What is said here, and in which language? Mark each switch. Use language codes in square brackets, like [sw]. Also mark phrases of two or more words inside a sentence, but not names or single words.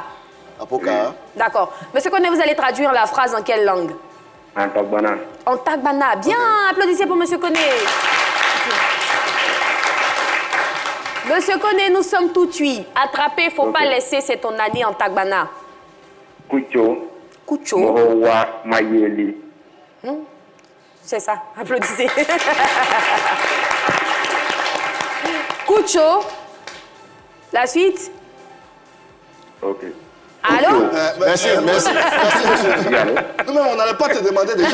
[tgw] Apoka. [fr] D'accord. Monsieur Koné, vous allez traduire la phrase en quelle langue? En Tagbana. En Tagbana. Bien, applaudissez pour monsieur Koné. Monsieur Koné, nous sommes tout tuis. Attraper, faut pas laisser, c'est ton année en Tagbana. [tgw] Kucho. Kucho. Mohowa Mayeli. [fr] C'est ça, applaudissez. Kucho. La suite. Ok. Allô? Merci, monsieur. Nous-mêmes, on n'allait pas te demander déjà.